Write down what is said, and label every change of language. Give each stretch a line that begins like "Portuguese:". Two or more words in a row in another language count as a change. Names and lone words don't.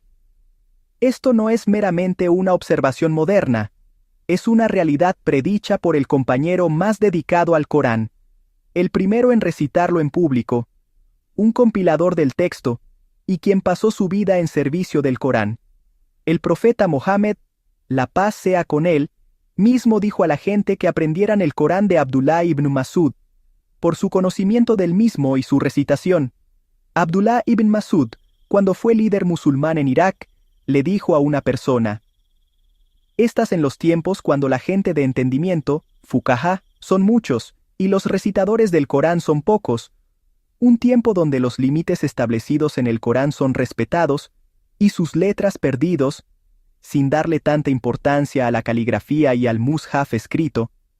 Spanish: Esto no es meramente una observación moderna, es una realidad predicha por el compañero más dedicado al Corán, el primero en recitarlo en público, un compilador del texto y quien pasó su vida en servicio del Corán. El profeta Mohammed, la paz sea con él, mismo dijo a la gente que aprendieran el Corán de Abdullah ibn Masud, por su conocimiento del mismo y su recitación. Abdullah ibn Masud, cuando fue líder musulmán en Irak, le dijo a una persona: «Estás en los tiempos cuando la gente de entendimiento, fuqahá, son muchos, y los recitadores del Corán son pocos, un tiempo donde los límites establecidos en el Corán son respetados, y sus letras perdidos, sin darle tanta importancia a la caligrafía y al mushaf escrito,